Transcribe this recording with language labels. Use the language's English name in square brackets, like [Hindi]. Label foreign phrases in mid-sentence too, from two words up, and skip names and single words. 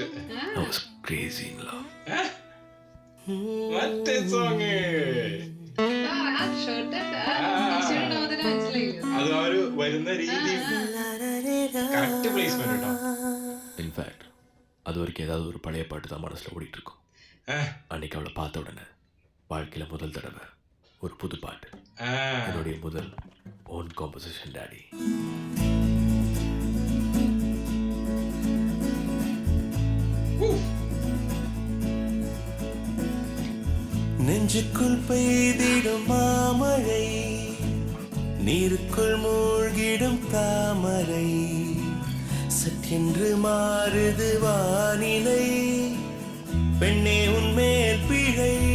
[English] I was crazy in love. What a song. [Malayalam] അത് ആ ഒരു വരുന്ന രീതി [English] correct placement [Malayalam] കേട്ടോ. [Tamil] இன்ஃபேக்ட் அது வரைக்கும் ஏதாவது ஒரு பழைய பாட்டு தான் மனசில் ஓடிட்டு இருக்கும். அன்னைக்கு அவளை பார்த்த உடனே வாழ்க்கையில் முதல் தடவை ஒரு புது பாட்டு. என்னுடைய முதல் [English] own composition [Tamil] டாடி. நெஞ்சுக்குள் பெய்திடும் மாமழை நீருக்குள் மூழ்கிடும் தாமரை சற்றென்று மாறுது வானிலை பெண்ணே உன்மேல் பிழை